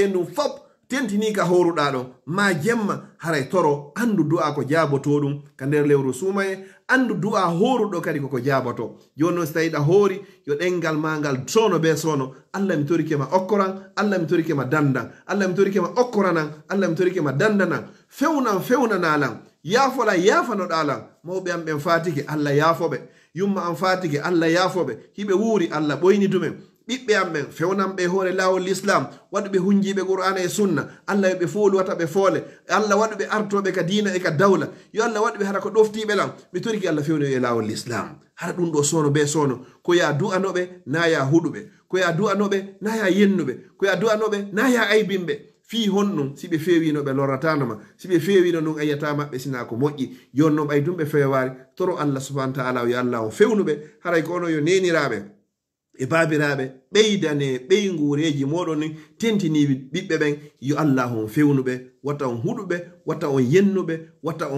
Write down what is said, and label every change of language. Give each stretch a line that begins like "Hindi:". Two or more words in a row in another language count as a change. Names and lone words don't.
Fula: ndum fop tentini ka horuɗa ɗon ma jemma haray toro andu du'a ko jaboto ɗum ka nder lewru sumaye andu du'a horuɗo kadi koko jaboto joni noon so tawiɗa hoori yo ɗengal ma ngal sono be sono Allah mi torikema okkoran Allah mi torikema dandan Allah mi torikema okkoranan Allah mi torikema dandanan fewnanalan yaafola yaafanoɗalan mawɓe am ɓen fatike Allah yaafoɓe yumma am fatike Allah yaafoɓe hiɓe wuuri Allah ɓoyni dumen ɓiɓɓe amɓen fewnanɓe hoore laawol l'islam waɗuɓe hunjiɓe qur'ana e sunna allah yoɓe foolu wataɓe foole allah waɗuɓe artoɓe ka diina e ka dawla yo allah waɗuɓe hara ko ɗoftiɓe lam mi toriki allah fewni e laawol l'islam hara ɗum ɗo sono be sono ko ya du'anoɓe na ya huɗuɓe ko ya du'anoɓe na ya yennuɓe ko ya du'anoɓe na ya aybinɓe fi honɗum si ɓe fewino ɓe lorratanoma si ɓe fewino ɗum ayyata maɓɓe sina ko moƴƴi jonno ɓaydumɓe fewari toro allah
Arabic: سبحانه وتعالى
Fula: yo allah o fewnuɓe haray ko ono yo neniraɓe e babiraɓe ɓeydane ɓeygureji moɗon ni tentiniɓe ɓiɓɓe ɓen yo allah on fewnuɓe watta on huɗuɓe watta on yennuɓe watta on